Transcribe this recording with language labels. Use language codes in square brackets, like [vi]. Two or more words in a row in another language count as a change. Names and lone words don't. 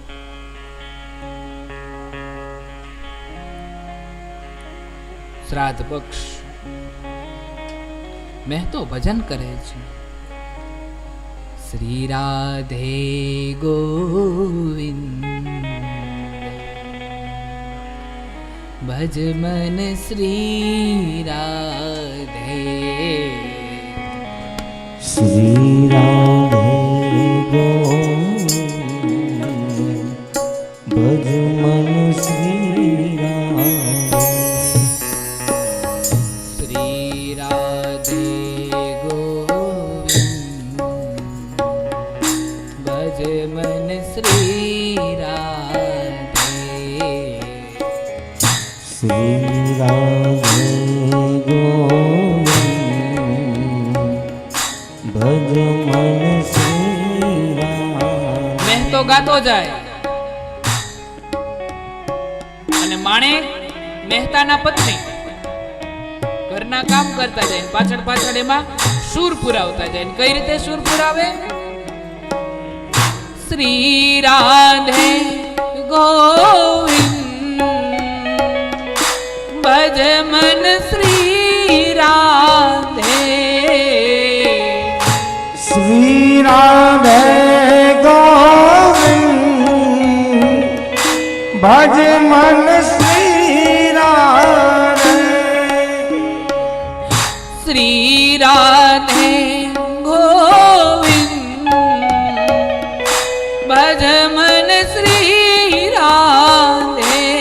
[gu] શ્રાદ્ધ પક્ષ મહેતો ભજન કરે છે, [hi] श्री राधे गोविंद भज मन श्री राधे, श्री राधे गोविंद भज मन श्री राधे. श्री राधे गोविंद भज मन श्री राधे, श्री राधे गोविंद भज मन श्री राधे. [gu] મહેતો ગાતો જાય અને માણેક મહેતાના પત્ની ઘરના કામ કરતા જાય, પાછળ પાછળ એમાં સૂર પુરાવતા જાય. કઈ રીતે સૂર પુરાવે? [hi] श्री राधे गोविंद भज मन श्री राधे, श्री राधे गोविंद भज मन श्री राधे श्री राधे गोविंद भज मन श्री राधे